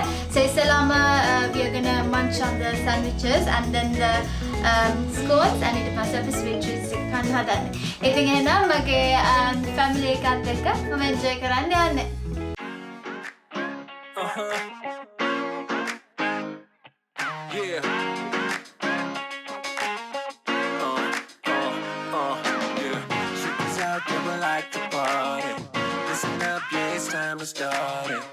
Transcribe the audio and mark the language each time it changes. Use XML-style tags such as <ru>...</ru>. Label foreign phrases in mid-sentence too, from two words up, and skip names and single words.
<en>So Salama, we are gonna munch on the sandwiches and then the scones, and</en> <si>ඊට පස්සේ අපි sweet treats එක කන්න හදන්නේ. ඉතින් එහෙනම් මගේ family එකත් එක්ක මම enjoy කරන්න යන්නේ.</si> <en>Yeah. Yeah. Shit out there, we like to party. Listen up, yeah, it's time to start it.</en>